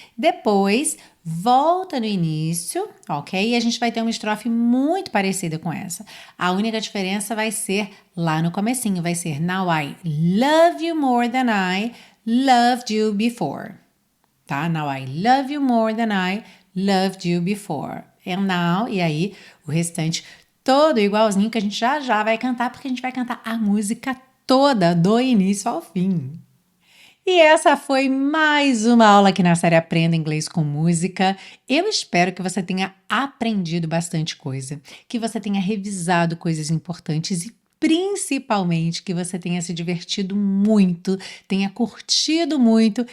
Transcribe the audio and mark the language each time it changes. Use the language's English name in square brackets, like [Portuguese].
[Portuguese] Depois, volta no início, ok? E a gente vai ter uma estrofe muito parecida com essa. A única diferença vai ser lá no comecinho, vai ser [English] Now I love you more than I loved you before. [Portuguese] Tá? [English] Now I love you more than I loved you before. And now, [Portuguese] e aí o restante todo igualzinho que a gente já vai cantar, porque a gente vai cantar a música toda, do início ao fim. E essa foi mais uma aula aqui na série Aprenda Inglês com Música. Eu espero que você tenha aprendido bastante coisa, que você tenha revisado coisas importantes e principalmente que você tenha se divertido muito, tenha curtido muito.